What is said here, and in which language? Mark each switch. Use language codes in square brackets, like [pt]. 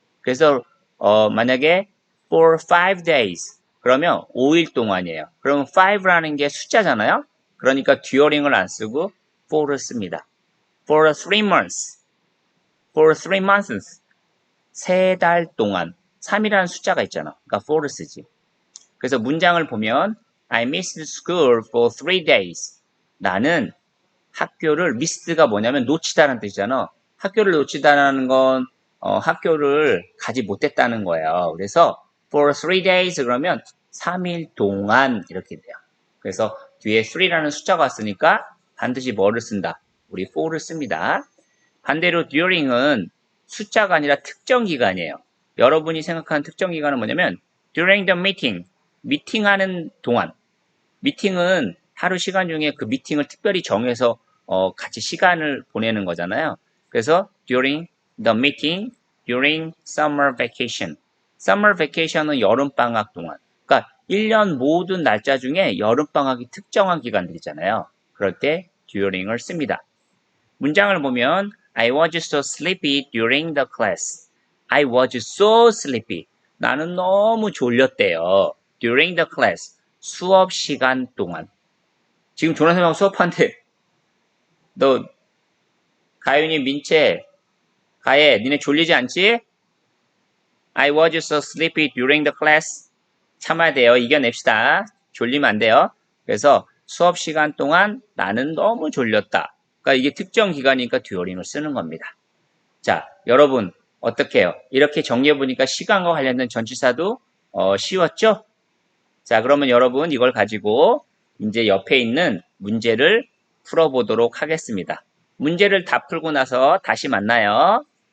[ko] 그래서 만약에 [en] for 5 days [ko] 그러면 5일 동안이에요. 그럼 5라는 게 숫자잖아요. 그러니까 during을 안 쓰고 for를 씁니다. [en] for 3 months, for 3 months [ko] 3달 동안 3이라는 숫자가 있잖아. 그러니까 for를 쓰지. 그래서 문장을 보면 [en] I missed school for 3 days. [ko] 나는 학교를 missed가 뭐냐면 놓치다라는 뜻이잖아. 학교를 놓치다라는 건 학교를 가지 못했다는 거예요. 그래서 [en] for 3 days [ko] 그러면 3일 동안 이렇게 돼요. 그래서 뒤에 3라는 숫자가 왔으니까 반드시 뭐를 쓴다? 우리 4를 씁니다. 반대로 during은 숫자가 아니라 특정 기간이에요. 여러분이 생각하는 특정 기간은 뭐냐면 [en] during the meeting, [ko] 미팅하는 동안. 미팅은 하루 시간 중에 그 미팅을 특별히 정해서 같이 시간을 보내는 거잖아요. [en] 그래서 during the meeting, during summer vacation. [ko] summer vacation은 여름방학 동안. 그러니까 1년 모든 날짜 중에 여름방학이 특정한 기간들이잖아요. 그럴 때 during을 씁니다. 문장을 보면 [en] I was so sleepy during the class. I was so sleepy. [ko] 나는 너무 졸렸대요. [en] during the class. [ko] 수업 시간 동안. 지금 조나 선생님하고 수업하는데 너 가윤이, 민채, 가예, 니네 졸리지 않지? [en] I was so sleepy during the class. [ko] 참아야 돼요. 이겨냅시다. 졸리면 안 돼요. 그래서 수업 시간 동안 나는 너무 졸렸다. 그러니까 이게 특정 기간이니까 듀오링을 쓰는 겁니다. 자, 여러분 어떻게 해요? 이렇게 정리해보니까 시간과 관련된 전치사도 쉬웠죠? 자, 그러면 여러분 이걸 가지고 이제 옆에 있는 문제를 풀어보도록 하겠습니다. 문제를 다 풀고 나서 다시 만나요.